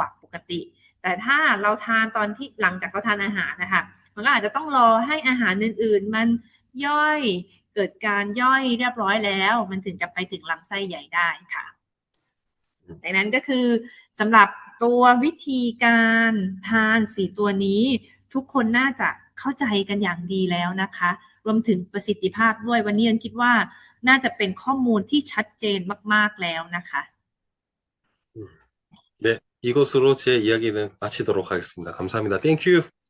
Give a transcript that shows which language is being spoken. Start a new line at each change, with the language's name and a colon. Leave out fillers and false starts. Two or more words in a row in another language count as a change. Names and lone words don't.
Thai: ว่าปกติแต่ถ้าเราทานตอนที่หลังจากเราทานอาหารนะคะมันก็อาจจะต้องรอให้อาหารอื่นๆมันย่อยเกิดการย่อยเรียบร้อยแล้วมันถึงจะไปถึงลำไส้ใหญ่ได้ค่ะดังนั้นก็คือสำหรับตัววิธีการทาน4 ตัวนี้ทุกคนน่าจะเข้าใจกันอย่างดีแล้วนะคะรวมถึงประสิทธิภาพด้วยวันนี้ยังคิดว่าน่าจะเป็นข้อมูลที่ชัดเจนมากๆแล้วนะคะ
Korean: 네, 이것으로 제 이야기는 마치도록 하겠습니다. 감사합니다. 땡큐.